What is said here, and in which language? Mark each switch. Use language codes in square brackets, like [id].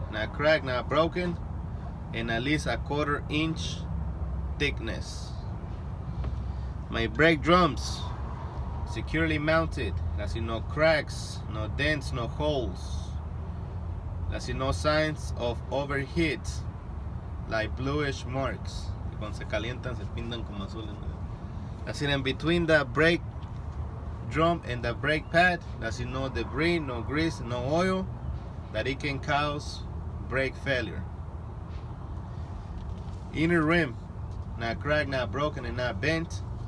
[en] Not cracked, not broken, and at least a 1/4 inch thickness. My brake drums securely mounted. That's it, no cracks, no dents, no holes. That's it, no signs of overheat, like bluish marks. [es] Y cuando se calientan se pintan como azules. [en] That's it, in between the brake drum and the brake pad, that's it, no debris, no grease, no oil that it can cause brake failure. Inner rim, not cracked, not broken, and not bent.